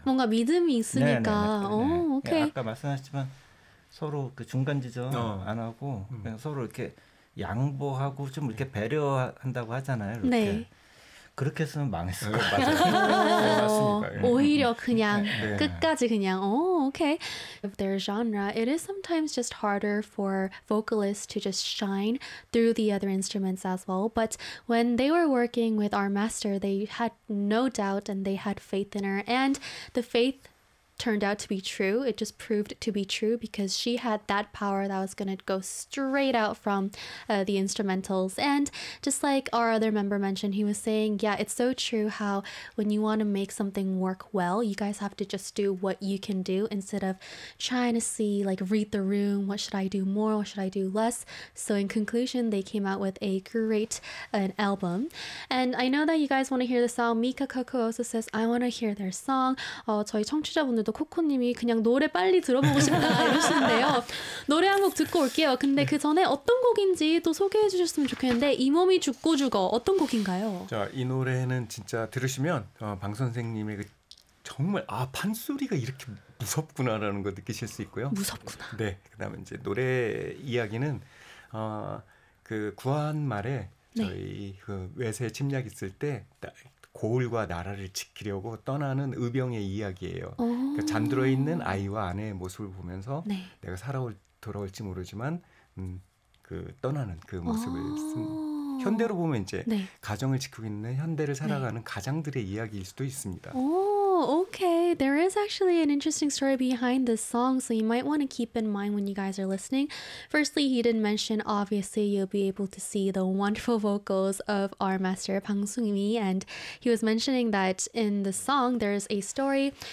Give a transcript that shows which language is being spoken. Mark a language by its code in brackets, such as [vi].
[ko] 뭔가 믿음이 있으니까. 네네, 오, 네. 오케이. 네, 아까 말씀하셨지만 서로 그 중간 지점 안 하고 그냥 서로 이렇게 양보하고 좀 이렇게 배려한다고 하잖아요. 이렇게. 네. 그렇게 했으면 망했을 것 같아요. 오히려 그냥 네. 끝까지 그냥 오, 오케이. [en] If their genre, it is sometimes just harder for vocalists to just shine through the other instruments as well. But when they were working with our master, they had no doubt and they had faith in her. And the faith turned out to be true. It just proved to be true because she had that power that was going to go straight out from the instrumentals. And just like our other member mentioned, he was saying, yeah, it's so true how when you want to make something work well, you guys have to just do what you can do instead of trying to see, like, read the room. What should I do more? What should I do less? So in conclusion, they came out with a great an album. And I know that you guys want to hear the song. Mika Koko also says, I want to hear their song. [ko] 저희 청취자분들 또 코코님이 그냥 노래 빨리 들어보고 싶다 이러시는데요. 노래 한 곡 듣고 올게요. 근데 그 전에 어떤 곡인지 또 소개해 주셨으면 좋겠는데 이 몸이 죽고 죽어 어떤 곡인가요? 자, 이 노래는 진짜 들으시면 방 선생님의 그 정말 아 판소리가 이렇게 무섭구나라는 거 느끼실 수 있고요. 무섭구나. 네, 그다음에 이제 노래 이야기는 그 구한 말에 저희 네. 그 외세 침략 있을 때. 고을과 나라를 지키려고 떠나는 의병의 이야기예요. 그러니까 잠들어 있는 아이와 아내의 모습을 보면서 네. 내가 돌아올지 모르지만 그 떠나는 그 모습을 쓴 현대로 보면 이제 네. 가정을 지키고 있는 현대를 살아가는 네. 가장들의 이야기일 수도 있습니다. [en] Okay, there is actually an interesting story behind this song, so you might want to keep in mind when you guys are listening. Firstly, he didn't mention, obviously, you'll be able to see the wonderful vocals of our master, Bang Sungmi, and he was mentioning that in the song, there's a story.